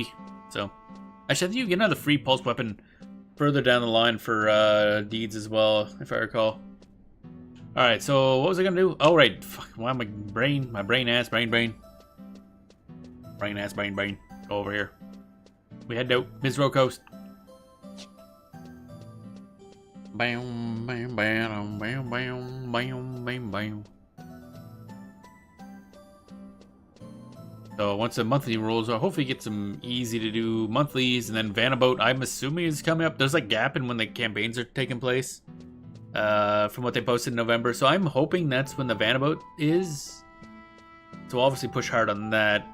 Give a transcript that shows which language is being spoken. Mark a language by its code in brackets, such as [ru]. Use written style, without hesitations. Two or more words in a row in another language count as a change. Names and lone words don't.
[en] So, actually, I think you get another free pulse weapon further down the line for deeds as well, if I recall. Alright, so what was I gonna do? Oh, right. Fuck, why my brain ass. Brain. Go over here. We head out. Mizro Coast. Bam, bam, bam, bam, bam, bam, bam, bam. So once the monthly rolls, I'll hopefully get some easy to do monthlies, and then Vanabout, I'm assuming is coming up. There's like gap in when the campaigns are taking place, from what they posted in November. So I'm hoping that's when the Vanabout is. So obviously push hard on that.